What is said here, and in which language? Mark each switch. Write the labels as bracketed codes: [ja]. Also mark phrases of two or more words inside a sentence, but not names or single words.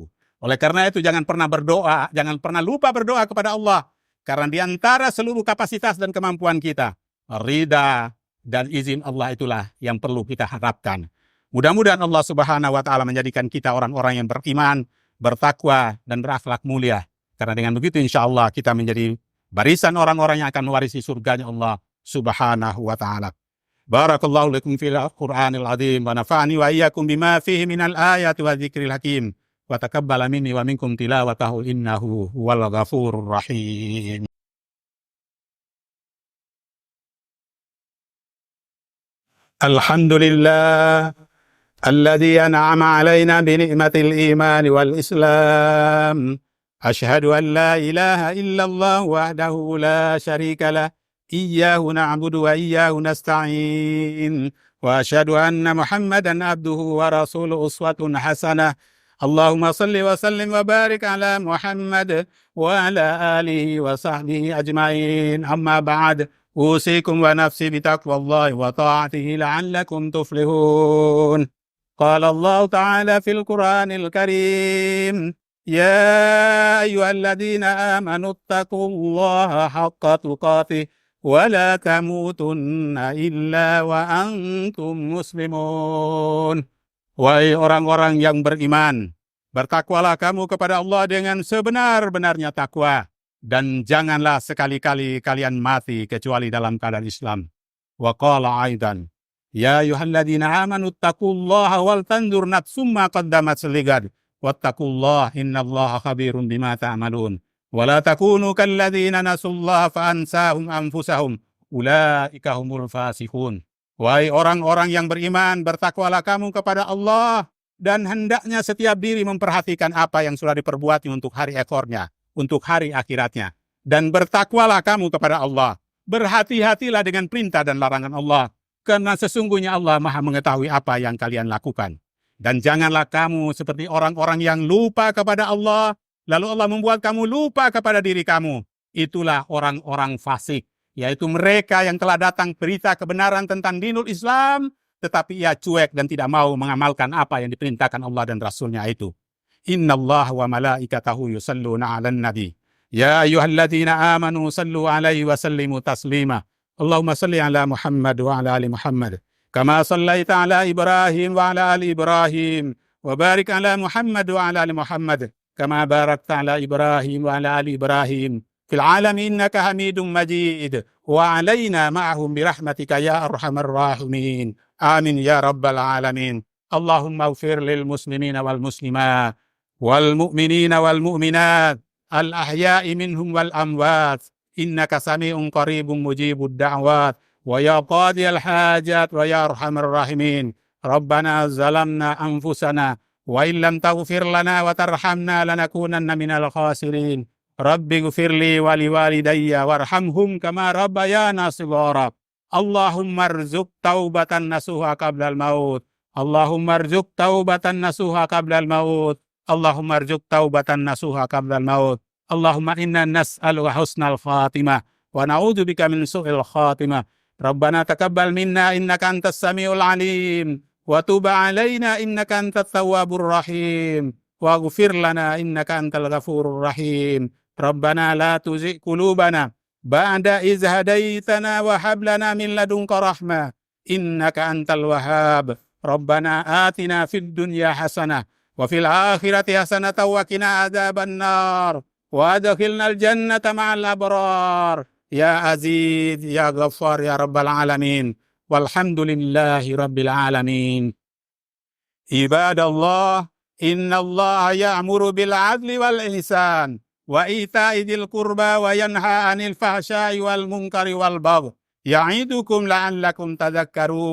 [id] Oleh karena itu jangan pernah lupa berdoa kepada Allah, karena di antara seluruh kapasitas dan kemampuan kita, ridha dan izin Allah itulah yang perlu kita harapkan. Mudah-mudahan Allah [ar] سبحانه وتعالى [id] menjadikan kita orang-orang yang beriman, bertakwa, dan berakhlak mulia. Karena dengan begitu [ar] إن شاء الله [id] kita menjadi barisan orang-orang yang akan mewarisi surganya Allah [ar] سبحانه وتعالى. بارك الله لكم في القرآن العظيم ونفعني وإياكم بما فيه من الآيات والذكر الحكيم وتقبل مني ومنكم تلاوته إنه هو الغفور الرحيم. الحمد لله الذي أنعم علينا بنعمة الإيمان والإسلام. أشهد أن لا إله إلا الله وحده لا شريك له. إياه نعبد وإياه نستعين. وأشهد أن محمدا عبده ورسوله أسوة حسنة. اللهم صل وسلم وبارك على محمد وعلى آله وصحبه أجمعين. أما بعد. أوصيكم ونفسي بتقوى الله وطاعته لعلكم تفلحون. قال الله تعالى في القرآن الكريم. يا أيها الذين آمنوا اتقوا الله حق تقاته ولا تموتن إلا وأنتم مسلمون. [id] Wahai orang-orang yang beriman, bertakwalah kamu kepada Allah dengan sebenar-benarnya takwa, dan janganlah sekali-kali kalian mati kecuali dalam keadaan Islam. [ar] وقال أيضا يا أيها الذين آمنوا اتقوا الله ولتنظر نفس ما قدمت لغد واتقوا الله إن الله خبير بما تعملون. ولا تكونوا كالذين نسوا الله فأنساهم أنفسهم أولئك هم الفاسقون. [id] Wahai orang-orang yang beriman, bertakwalah kamu kepada Allah, dan hendaknya setiap diri memperhatikan apa yang sudah diperbuatnya untuk hari ekornya, untuk hari akhiratnya. Dan bertakwalah kamu kepada Allah. Berhati-hatilah dengan perintah dan larangan Allah, karena sesungguhnya Allah Maha mengetahui apa yang kalian lakukan. Dan janganlah kamu seperti orang-orang yang lupa kepada Allah, lalu Allah membuat kamu lupa kepada diri kamu. Itulah orang-orang fasik, yaitu mereka yang telah datang berita kebenaran tentang [ar] دين الإسلام, [id] tetapi ia cuek dan tidak mau mengamalkan apa yang diperintahkan Allah dan Rasulnya itu. [ar] إن الله وملائكته يصلون على النبي. يا أيها الذين آمنوا صلوا عليه وسلموا تسليما. اللهم صل على محمد وعلى آل محمد. كما صليت على إبراهيم وعلى آل إبراهيم. وبارك على محمد وعلى آل محمد كما باركت على إبراهيم وعلى آل إبراهيم. في العالمين إنك حميد مجيد وعلينا معهم برحمتك يا أرحم الراحمين. آمين يا رب العالمين. اللهم اغفر للمسلمين والمسلمات والمؤمنين والمؤمنات الأحياء منهم والأموات إنك سميع قريب مجيب الدعوات ويا قاضي الحاجات ويا أرحم الراحمين. ربنا ظلمنا أنفسنا وإن لم تغفر لنا وترحمنا لنكونن من الخاسرين. رب اغفر لي ولوالدي وارحمهم كما ربياني صغيرا. اللهم ارزق توبة نصوحا قبل الموت. اللهم ارزق توبة نصوحا قبل الموت. اللهم ارزق توبة نصوحا قبل الموت. اللهم إنا نسألك حسن الخاتمة ونعوذ بك من سوء الخاتمة. ربنا تقبل منا إنك أنت السميع العليم وتب علينا إنك أنت التواب الرحيم واغفر لنا إنك أنت الغفور الرحيم. ربنا لا تزغ قلوبنا بعد إذ هديتنا وهب لنا من لدنك رحمة إنك أنت الوهاب. ربنا آتنا في الدنيا حسنة وفي الآخرة حسنة وقنا عذاب النار وأدخلنا الجنة مع الأبرار يا عزيز يا غفار يا رب العالمين. والحمد لله رب العالمين عباد الله إن الله يأمر بالعدل والإحسان وإيتاء ذي القربى وينهى عن الفحشاء والمنكر والبغي يعظكم لعلكم تذكرون.